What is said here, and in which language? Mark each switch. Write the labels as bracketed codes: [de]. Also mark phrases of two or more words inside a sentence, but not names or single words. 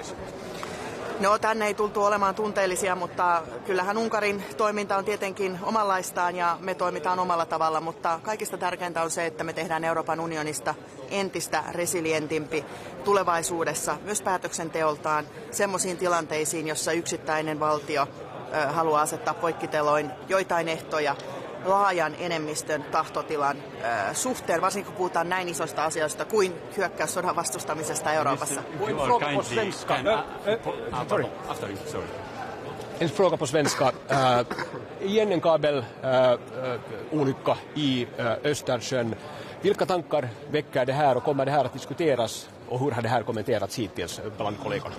[fi] No tänne ei tultu olemaan tunteellisia, mutta kyllähän Unkarin toiminta on tietenkin omanlaistaan ja me toimitaan omalla tavalla, mutta kaikista tärkeintä on se, että me tehdään Euroopan unionista entistä resilientimpi tulevaisuudessa myös päätöksenteoltaan semmoisiin tilanteisiin, jossa yksittäinen valtio haluaa asettaa poikkiteloin joitain ehtoja laajan enemmistön tahtotilan suhteen, varsinkin kun puhutaan näin isoista asioista kuin hyökkäyssodan vastustamisesta Euroopassa. [sv] En fråga på svenska. Igen en kabelolycka i Östersjön. Vilka tankar väcker det här och kommer det här att diskuteras och hur har det här kommenterats hittills bland kollegorna?